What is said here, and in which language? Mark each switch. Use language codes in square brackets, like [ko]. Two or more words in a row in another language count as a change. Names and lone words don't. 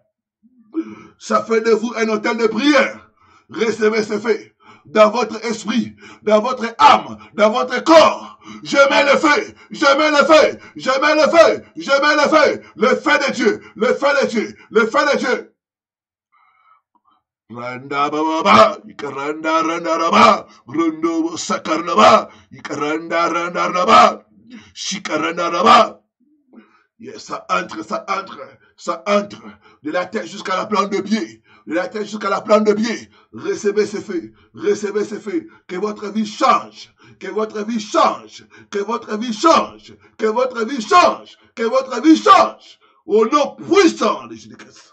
[fr] Ça fait de vous un hôtel de prière. Recevez ce feu dans votre esprit, dans votre âme, dans votre corps. Je mets le feu, je mets le feu, je mets le feu, je mets le feu. Le feu de Dieu, le feu de Dieu, le feu de Dieu. Randa baba, ikaranda randa raba, rondo sakarnaba, ikaranda randa raba, shikaranda raba. Yes, ça entre, ça entre, ça entre, de la tête jusqu'à la plante de pied, de la tête jusqu'à la plante de pied. Recevez ce feu, recevez ce feu, que votre vie change, que votre vie change, que votre vie change, que votre vie change, que votre vie change, au nom puissant de Jésus-Christ.